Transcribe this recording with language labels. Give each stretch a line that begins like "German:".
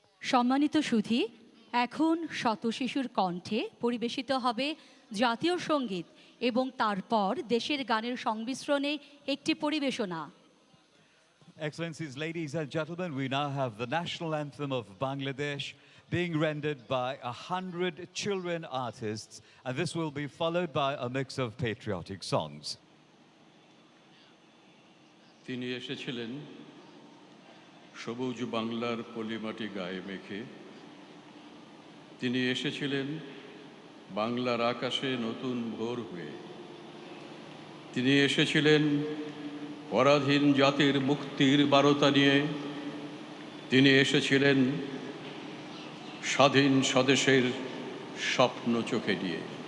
Bangla: সম্মানিত সুধী, এখন শত শিশুর কণ্ঠে পরিবেশিত হবে জাতীয় সঙ্গীত এবং তারপর দেশের গানের সংমিশ্রণে একটি পরিবেশনা।
English: Excellencies, ladies and gentlemen, we now have the national anthem of Bangladesh being rendered by 100 children artists, and this will be followed by a mix of patriotic songs.
Bangla: তিনি এসেছিলেন সবুজ বাংলার পলিমাটি গায়ে মেখে, তিনি এসেছিলেন বাংলার আকাশে নতুন ভোর হয়ে, তিনি এসেছিলেন পরাধীন জাতির মুক্তির বারতা নিয়ে, তিনি এসেছিলেন স্বাধীন স্বদেশের স্বপ্ন চোখে নিয়ে।